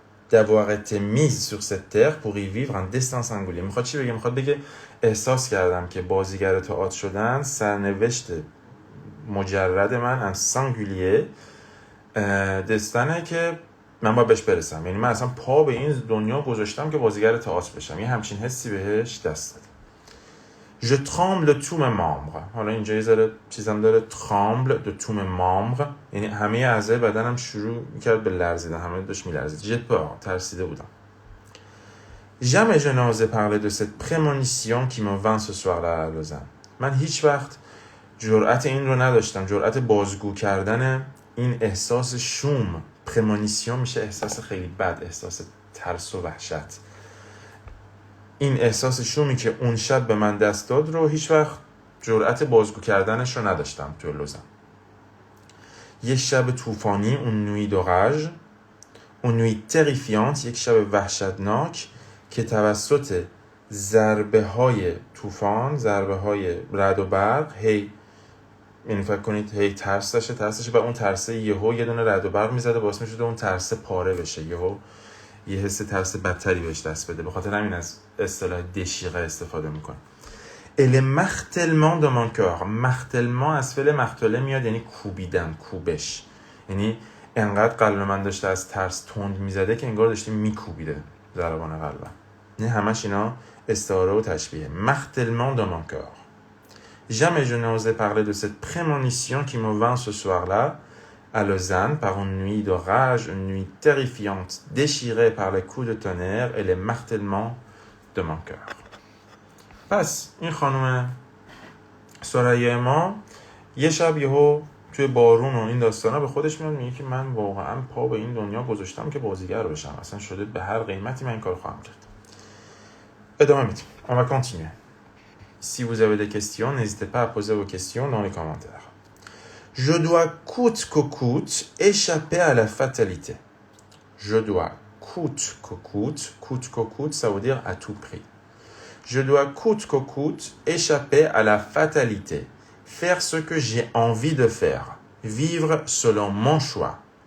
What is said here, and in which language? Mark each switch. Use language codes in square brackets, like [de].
[fr] d'avoir été mise sur cette terre pour y vivre un destin singulier. [fa] میخواد چی بگه؟ میخواد بگه احساس کردم که بازیگر تئاتر شدن سرنوشت مجرد من، [fr] un singulier [fa] دستنه که من باید بهش برسم. یعنی من اصلا پا به این دنیا گذاشتم که بازیگر تئاتر بشم. یه همچین حسی بهش دست داد. [fr] Je tremble de tous mes membres. [fa] حالا اینجا یه ذره چیزم داره، [fr] tremble de tous mes membres، [fa] یعنی همه اعضای بدنم شروع میکرد به لرزیدن، همه داشت میلرزید. [fr] j'ai peur، [fa] ترسیده بودم. [fr] Jamais je n'osais parler de cette prémonition qui me vint ce soir-là à Lausanne. [fa] من هیچ وقت جرأت این رو نداشتم، جرأت بازگو کردن این احساس شوم. prémonition میشه احساس خیلی بد، احساس ترس و وحشت. این احساس شومی که اون شب به من دست داد رو هیچ وقت جرأت بازگو کردنش رو نداشتم توی لوزان. یک شب طوفانی، اون نوی دوراژ، اون نوی تریفیانت، یک شب وحشتناک که توسط ضربه های طوفان، ضربه های رعد و برق، یعنی فکر کنید هی ترس داشته و اون ترسه یهو یه دونه رعد و برق میزده، باعث میشد اون ترسه پاره بشه، یهو یه حس ترس بدتری بهش دست بده. به خاطر همین از اصطلاح دشیقه استفاده میکنه. [fr] el martèlement de mon cœur. [fa] martèlement از فعل مقتله میاد، یعنی کوبیدن، کوبش. یعنی انقدر قلب من داشته از ترس تند میزده که انگار داشته میکوبیده ضربان قلبم. نه همش اینا استعاره و تشبیه. [fr] martèlement de mon cœur. Jamais je n'osais parler de cette prémonition qui me vint ce soir-là à Lausanne par une nuit d'orage, une nuit terrifiante, déchirée par les coups de tonnerre et les martèlements de mon cœur. [fa] پس این خانم ثریا ما یه شب یهو توی بارون و این داستانا به خودش میاد، میگه که من واقعا پا به این دنیا گذاشتم که بازیگر بشم، اصلا شده به هر قیمتی من این کارو خواهم کرد. ادامه میدیم. [fr] On va continuer. Si vous avez des questions, n'hésitez pas à poser vos questions dans les commentaires. Je dois coûte que coûte échapper à la fatalité. Je dois coûte que coûte, ça veut dire à tout prix. Je dois coûte que coûte échapper à la fatalité, faire ce que j'ai envie de faire, vivre selon mon choix.